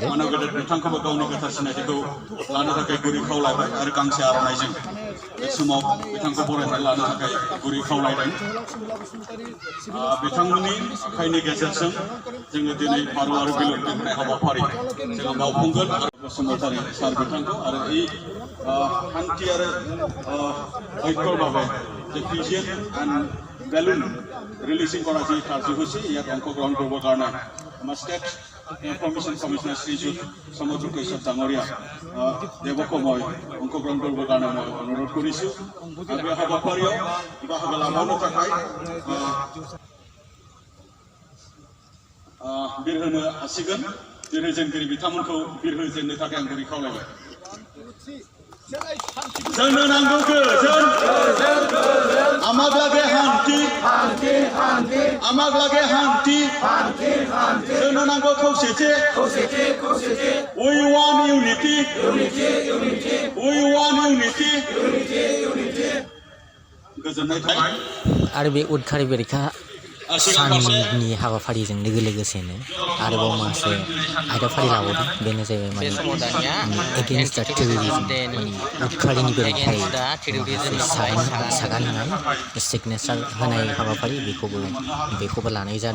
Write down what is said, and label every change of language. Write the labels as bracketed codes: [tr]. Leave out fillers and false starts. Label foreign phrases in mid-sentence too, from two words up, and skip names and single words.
[brx] नोंथांखौबो गावनि गोथार सिनायथिखौ लानो थाखाय गुरै खावलायबाय आरो गांसे आर'नाइजों बे समाव बिथांखौ बरायनानै लानो थाखाय गुरै खावलायदों। बिथांमोननि आखाइनि गेजेरजों जोङो दिनै भारतआरि बिलुन दिहुननाय हाबाफारि जोङो मावफुंगोन। बसुमतारी सार बिथांखौ आरो [as] এই শান্তি আৰু ঐক্যৰ বাবে যে পিজিএন এণ্ড বেলুন ৰিলিজিং কৰা যি কাৰ্যসূচী ইয়াত অংশগ্ৰহণ কৰিবৰ কাৰণে আমাৰ ষ্টেট ইনফৰমেশ্যন কমিশ্যনাৰ শ্ৰীযুত সমুদ্ৰ কৈশৱ ডাঙৰীয়া দেৱকো মই অংশগ্ৰহণ কৰিবৰ কাৰণে মই অনুৰোধ কৰিছোঁ। আৰু এই [brx] हाबाफारियाव बाहागो लानो थाखाय बिरहोनो हासिगोन। बिरहोजेनगिरि बिथांमोनखौ बिरहोजेननो थाखाय आं गुरै खावलायबाय। जोंनो नांगौ गोजोन, आमागलागे हान्थि, आमागलागे हान्थि, जोंनो नांगौ खौसेथि, [en] we want unity, we want unity, [brx] गोजोननाय थाबाय। आरो बे उदखारि बेरेखा साननि हाबाफारिजों लोगोसेनो आरोबाव माखासे आयदाफारि लाबावदों। बेनो जाहैबाय माने [en] against the terrorism, [brx] माने उदखारिनि बेरेखायै सागान होनाय, सिगनेसार होनाय हाबाफारि बेखौबो लानाय जादों।